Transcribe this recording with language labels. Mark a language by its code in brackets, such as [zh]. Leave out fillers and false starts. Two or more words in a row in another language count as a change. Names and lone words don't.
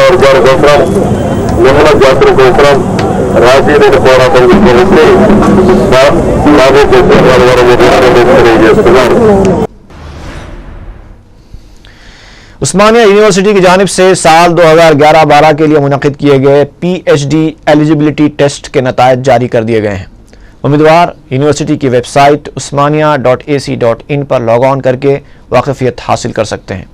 [te] వర్గాల కోసం, నిమ్మల జాతుల కోసం రాజీలేని పోరాటం చేసి బాబు జగజీవన్ రామ్ తెలియజేస్తున్నారు। [ur] عثمانیہ یونیورسٹی کی جانب سے سال 2011-12 کے لیے منعقد کیے گئے PhD [en] eligibility test [ur] کے نتائج جاری کر دیے گئے ہیں۔ امیدوار یونیورسٹی کی ویب سائٹ osmania.ac.in پر [en] log on [ur] کر کے واقفیت حاصل کر سکتے ہیں۔